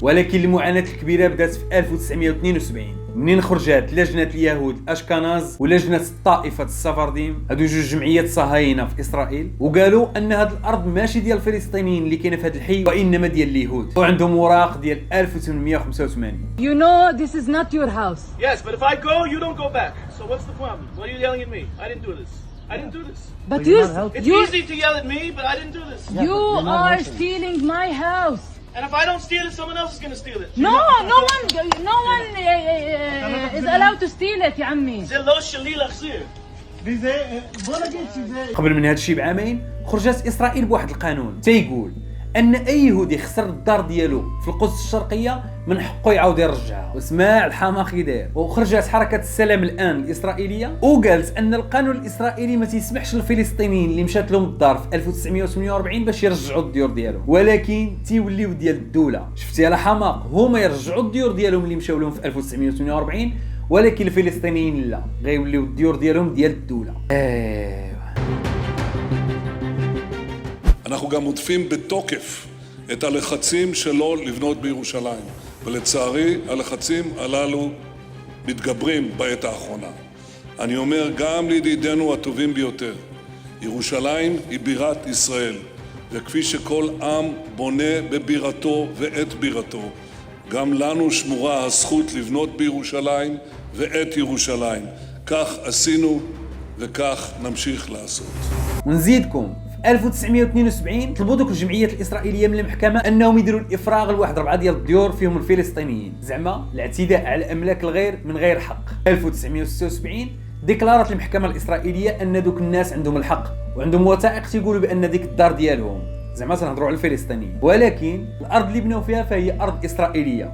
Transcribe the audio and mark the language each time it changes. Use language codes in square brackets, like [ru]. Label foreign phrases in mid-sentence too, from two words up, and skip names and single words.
[ar] ولكن المعاناه الكبيره بدات في 1972 منين خرجت لجنه اليهود اشكناز ولجنه الطائفه السفرديم، هادو جوج جمعيات صهاينه في اسرائيل، وقالوا ان هاد الارض ماشي ديال الفلسطينيين اللي كاينه في هاد الحي وانما ديال اليهود، وعندهم وراق ديال 1885. [en] You know this is not your house. Yes, but if I go, you don't go back. So what's the problem? Why are you yelling at me? I didn't do this. I didn't do this. But It's easy to yell at me, but I didn't do this. you are stealing my house. And if I don't steal it, someone else is going to steal it. No one is allowed to steal it [ar] يا عمي. [he] זה לא שלי להחזיר. [ar] قبل من هذا الشيء بعامين خرجت اسرائيل بواحد القانون تيقول ان اي يهودي خسر الدار ديالو في القدس الشرقيه من حقه يعاود يرجعها. واسمع الحماقي داير. وخرجت حركه السلام الان الاسرائيليه وقالت ان القانون الاسرائيلي ما تيسمحش للفلسطينيين اللي مشات لهم الدار في 1948 باش يرجعوا الديور ديالهم، ولكن تيوليو ديال الدوله. شفتي على حماق؟ هما يرجعوا الديور ديالهم اللي مشاو لهم في 1948، ولكن الفلسطينيين لا، غيوليو الديور ديالهم ديال الدوله. [he] אנחנו גם עוטפים בתוקף את הלחצים שלו לבנות בירושלים, ולצערי הלחצים הללו מתגברים בעת האחרונה. אני אומר גם לידידינו הטובים ביותר, ירושלים היא בירת ישראל, וכפי שכל עם בונה בבירתו ואת בירתו, גם לנו שמורה הזכות לבנות בירושלים ואת ירושלים. כך עשינו וכך נמשיך לעשות. [ar] ونزيدكم في 1972 طلبوا دوك الجمعيات الاسرائيليه من المحكمه انهم يديروا الافراغ لواحد 4 ديال الديور فيهم الفلسطينيين، زعما الاعتداء على املاك الغير من غير حق. 1976 ديكلارات المحكمه الاسرائيليه ان دوك الناس عندهم الحق وعندهم وثائق تيقولوا بان ديك الدار ديالهم، زعما تنهضروا على الفلسطينيين، ولكن الارض اللي بناو فيها فهي ارض اسرائيليه.